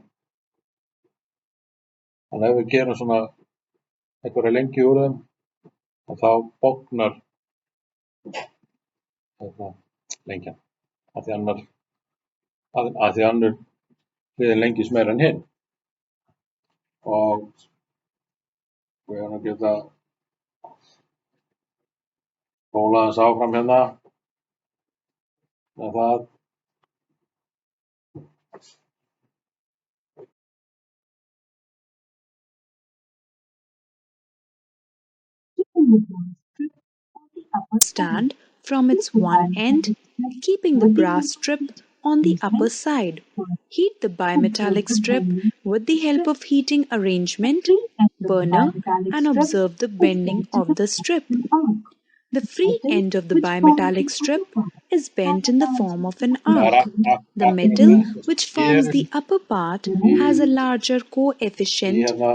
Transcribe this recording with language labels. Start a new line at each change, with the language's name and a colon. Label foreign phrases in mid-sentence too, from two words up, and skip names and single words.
Icelandic: Þannig ef við gerum svona einhverja lengi úr þeim þá bognar lengjan af því annar hliðin lengist meira en hinn. Og við erum að geta spólað þess áfram hérna með það.
English: Stand from its one end, keeping the brass strip on the upper side. Heat the bimetallic strip with the help of heating arrangement, burner, and observe the bending of the strip. The free end of the bimetallic strip is bent in the form of an arc. The metal which forms the upper part has a larger coefficient